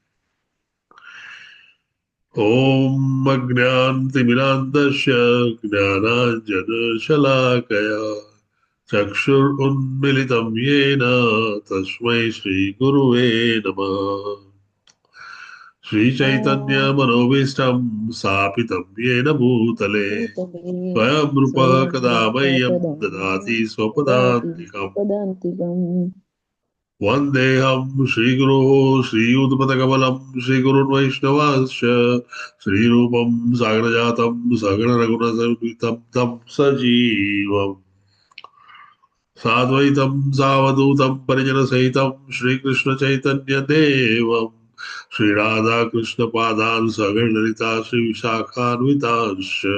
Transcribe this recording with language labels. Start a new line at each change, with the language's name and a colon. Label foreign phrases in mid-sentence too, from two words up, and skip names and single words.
Sanskrit: ઓમ અજ્ઞાનતિમિરાન્ધસ્ય જ્ઞાનાંજનશલાકયા ચક્ષુરુન્મિલિतं येन તસ્મૈ શ્રી ગુરુવે નમઃ. શ્રીચૈતન્ય મનોભીષ્ટં સ્થાપિतं येन ભૂતલે સ્વયં રૂપः કદા મह्यं દદાતિ સ્વપદાન્તિકम्. वन्देऽहं श्रीगुरो श्रीयुतपदकमलं श्रीगुरुन् वैष्णवांश्च श्रीरूपं सागरजातं सगणरघुनसंयुतं तं सजीवम् साद्वैतं सावधूतं परिजनसहितं श्रीकृष्णचैतन्यदेवं श्रीराधाकृष्णपादान् सगणललिता श्रीविशाखान्वितांश्च.